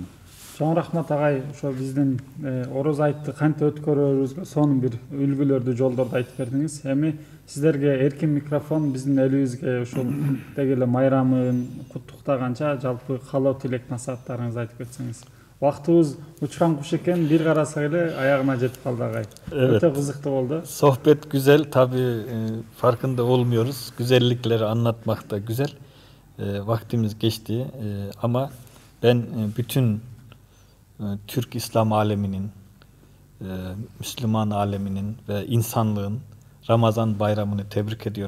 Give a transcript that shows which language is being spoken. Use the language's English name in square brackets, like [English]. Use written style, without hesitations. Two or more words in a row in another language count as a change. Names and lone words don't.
[Kyrgyz] Чоң рахмат агай, ошо биздин ороз айтты кантип өткөрүүбүзгө сонун бир үлгүлөрдү, жолдорду айтып бердиңиз. Эми сиздерге эркин микрофон, биздин элибизге ушул деги эле майрамын куттуктаганча жалпы каалоо тилек насааттарыңызды айтып кетсеңиз. Убактыбыз учкан куш экен, бир карасак эле аягына жетип калды агай. Өтө кызыктуу болду. [Turkish] Sohbet güzel, tabii farkında olmuyoruz. Güzellikleri anlatmak da güzel. Vaktimiz geçti ama ben bütün Türk İslam aleminin, Müslüman aleminin ve insanlığın Ramazan bayramını tebrik ediyorum.